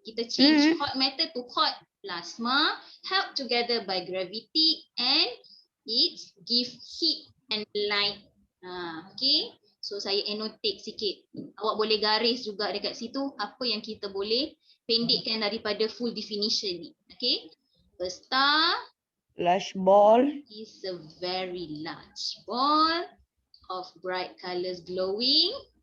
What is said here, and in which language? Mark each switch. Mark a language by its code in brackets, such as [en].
[ms] Kita [en] change hot matter to hot plasma, held together by gravity and it give heat and light. [ms] Okay. So saya annotate sikit. Awak boleh garis juga dekat situ apa yang kita boleh pendekkan daripada full definition ni. [en] Okay. A star Large ball. is a very large ball of bright colours glowing.